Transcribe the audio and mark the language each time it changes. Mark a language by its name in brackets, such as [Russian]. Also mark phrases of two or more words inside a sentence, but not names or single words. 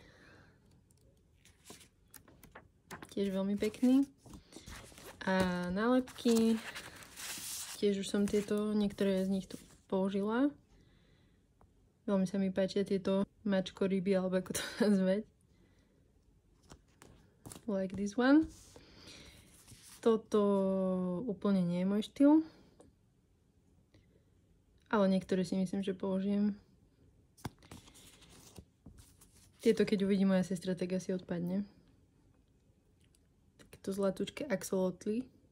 [Slovak] Tiež veľmi pekný. A nálepky. Tiež už som niektoré z nich tu použila. Veľmi sa mi páčia tieto mačko ryby, alebo ako to nazvať. [English] Like this one. [Slovak] Toto úplne nie je môj štýl. Ale niektoré si myslím, že použijem. Tieto, keď uvidí moja sestra, tak asi odpadne. Takéto zlatúčke axolotly.